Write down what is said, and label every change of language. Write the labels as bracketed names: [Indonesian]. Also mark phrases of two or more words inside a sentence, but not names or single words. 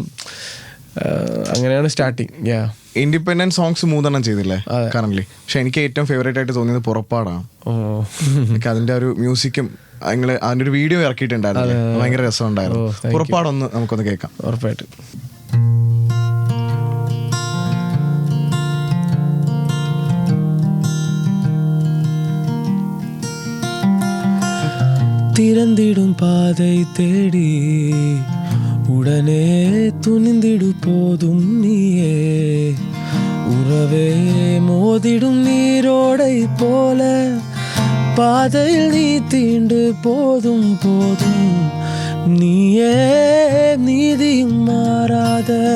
[Malayalam] അങ്ങനെയാണ് സ്റ്റാർട്ടിങ്. [English] independent songs [Malayalam] 3 ചെയ്തില്ലേ കറന്റ്ലി? പക്ഷെ എനിക്ക് ഏറ്റവും ഫേവറേറ്റ് ആയിട്ട് തോന്നിയത് പുറപ്പാടാണ്. എനിക്ക് അതിന്റെ ഒരു മ്യൂസിക്കും നിങ്ങൾ അതിന്റെ ഒരു വീഡിയോ ഇറക്കിയിട്ടുണ്ടായിരുന്നു, ഭയങ്കര രസമുണ്ടായിരുന്നു. പുറപ്പാടൊന്ന് നമുക്കൊന്ന് കേൾക്കാം. ഉറപ്പായിട്ടും. [Tamil] திறந்திடும் பாதை தேடி உடனே துணிந்திடு போதும் நீயே, உறவே மோதிடும் நீரோடை போல பாதையில் நீ தீண்டு போதும் போதும், நீயே நீதியும் மாறாத